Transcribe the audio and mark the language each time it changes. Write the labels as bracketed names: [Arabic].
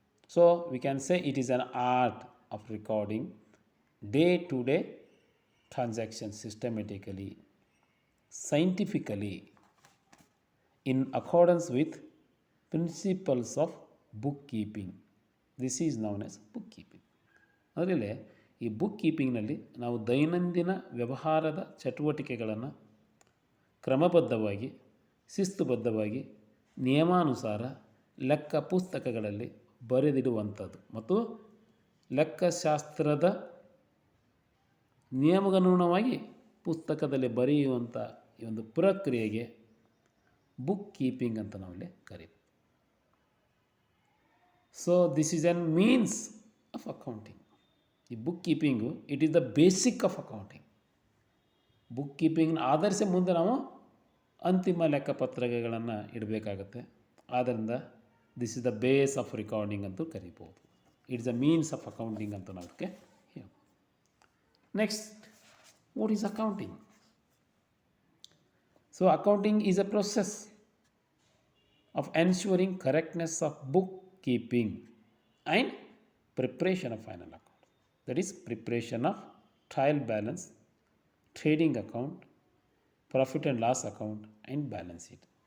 [English] So we can say it is an art of recording day-to-day transactions systematically, scientifically, in accordance with principles of bookkeeping. This is known as bookkeeping. [Kannada] ಅದರಲ್ಲಿ ಈ book ಕೀಪಿಂಗ್ನಲ್ಲಿ ನಾವು ದೈನಂದಿನ ವ್ಯವಹಾರದ ಚಟುವಟಿಕೆಗಳನ್ನು ಕ್ರಮಬದ್ಧವಾಗಿ ಶಿಸ್ತುಬದ್ಧವಾಗಿ ನಿಯಮಾನುಸಾರ ಲೆಕ್ಕ ಪುಸ್ತಕಗಳಲ್ಲಿ ಬರೆದಿಡುವಂಥದ್ದು ಮತ್ತು ಲೆಕ್ಕಶಾಸ್ತ್ರದ ನಿಯಮಗನುಗುಣವಾಗಿ ಪುಸ್ತಕದಲ್ಲಿ ಬರೆಯುವಂಥ ಈ ಒಂದು ಪ್ರಕ್ರಿಯೆಗೆ ಬುಕ್ ಕೀಪಿಂಗ್ ಅಂತ ನಾವಲ್ಲಿ ಕರೀತೀವಿ. [English] So this is an means of accounting. ಈ book keeping it is the basic of accounting. [Kannada] Book ಕೀಪಿಂಗ್ನ ಆಧರಿಸಿ ಮುಂದೆ ನಾವು ಅಂತಿಮ ಲೆಕ್ಕಪತ್ರಗಳನ್ನು ಇಡಬೇಕಾಗತ್ತೆ. ಆದ್ದರಿಂದ [English] this is the base of recording [Kannada] ಅಂತೂ ಕರಿಬೋದು. [English] it's a means of accounting [Kannada] ಅಂತ ನಾವು ಅದಕ್ಕೆ ಹೇಳ್ಬೋದು. [English] Next, what is accounting? So accounting is a process of ensuring correctness of bookkeeping and preparation of final account. That is preparation of trial balance, trading account, profit and loss account and balance sheet.